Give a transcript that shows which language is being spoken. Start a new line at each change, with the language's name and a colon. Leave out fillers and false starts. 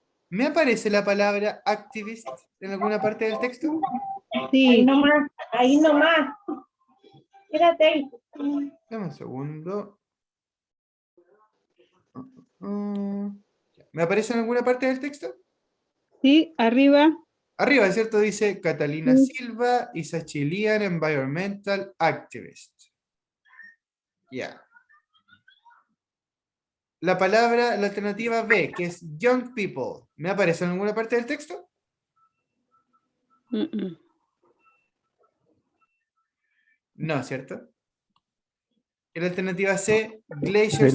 Spanish: ¿Me aparece la palabra activist en alguna parte del texto? Sí. Ahí nomás, ahí nomás. Quédate ahí. Dame un segundo. ¿Me aparece en alguna parte del texto? Sí, arriba. Arriba, ¿cierto? Dice Catalina Sí.
English: Silva is a Chilean environmental activist.
Spanish: Ya. La palabra, la alternativa B, que es
English: young people,
Spanish: ¿me aparece en alguna parte del texto? No, ¿cierto? Y la alternativa C, glaciers